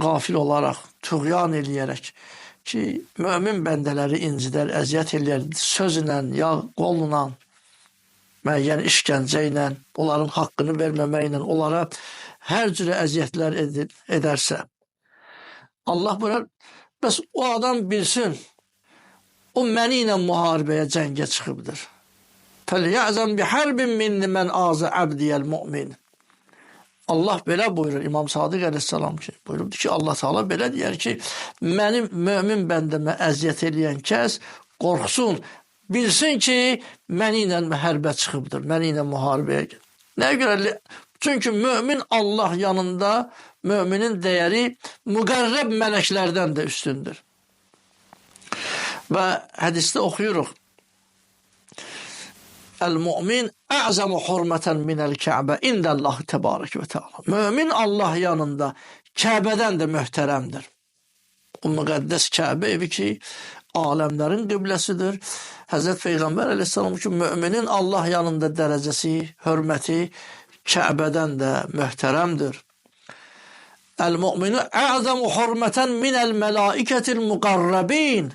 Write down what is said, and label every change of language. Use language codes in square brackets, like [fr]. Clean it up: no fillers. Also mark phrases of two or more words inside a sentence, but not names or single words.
[az] qafil olaraq, tuğyan eləyərək ki, mömin bəndələri incidər, əziyyət eləyər, sözlə, ya qolla, müəyyən işgəncə ilə, onların haqqını verməməklə, onlara hər cürə əziyyətlər edərsə, Allah buyurur, bəs o adam bilsin, o məni ilə müharibəyə, cəngə çıxıbdır. [ar] فَلْيَعْزَمْ بِحَرْبٍ مِّنِّ مَنْ آزَ عَبْدِيَ الْمُؤْمِنِ. [az] Allah belə buyurur, İmam Sadiq əleyhissalam ki, buyurubdur ki, Allah Teala belə deyər ki, mənim mömin bəndəmə əziyyət eləyən kəs qorxsun, bilsin ki, məni ilə hərbə çıxıbdır, məni ilə müharibəyə gedir. Nəyə görə? Çünki mömin Allah yanında müminin dəyəri müqərrəb mələklərdən də üstündür. Və hədisdə oxuyuruq. [ar] المؤمن أعظم حرمة من الكعبة عند الله تبارك وتعالى. [az] Mümin Allah yanında Kəbədən də möhtərəmdir. O müqəddəs Kəbə evi ki, aləmlərin qibləsidir. Həzrət Peyğəmbər əleyhissalam ki, müminin Allah yanında dərəcəsi, hörməti Kəbədən də möhtərəmdir. [ar] المؤمن أعظم حرمة من الملائكة المقربين.